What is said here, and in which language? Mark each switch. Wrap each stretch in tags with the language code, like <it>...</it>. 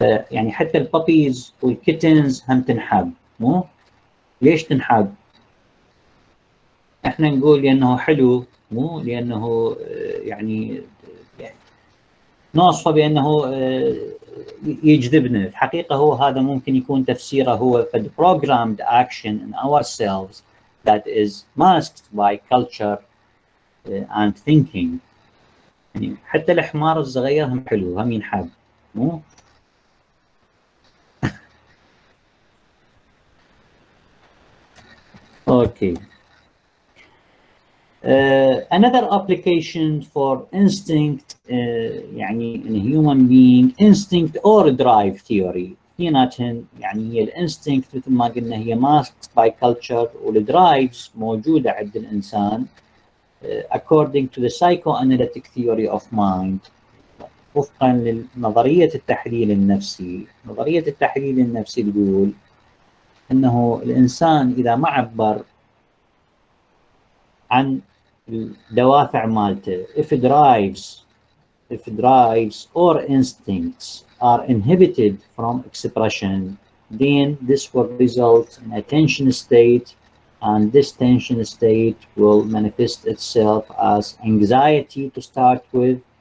<ar>يعني حتى البابيز والكيتنز هم تنحاب، مو؟ ليش تنحاب؟ احنا نقول لانه حلو، مو لانه يعني نوصفه بانه يجذبنا. الحقيقه هو هذا ممكن يكون تفسيره هو قد</ar> <en>programmed action in ourselves that is masked by culture and thinking.</en> <ar>يعني حتى الحمار الصغير هم حلو، هم ينحب، مو؟ اوكي.</ar> <en>Another application for instinct</en> <ar>يعني</ar> <en>in a human being instinct or drive theory.</en> <ar>اثنيناتهم يعني هي الانستنكت مثل ما قلنا هي</ar> <en>masked by culture،</en> <ar>والدرايفز موجودة عند الإنسان</ar> <en>according to the psychoanalytic theory of mind،</en> <ar>وفقا لنظرية التحليل النفسي. نظرية التحليل النفسي تقول أنه الإنسان إذا ما عبر عن الدوافع مالته</ar> <en>if drives or instincts are inhibited from expression, then this will result in a tension state, and this tension state will manifest itself as anxiety to start with.</en>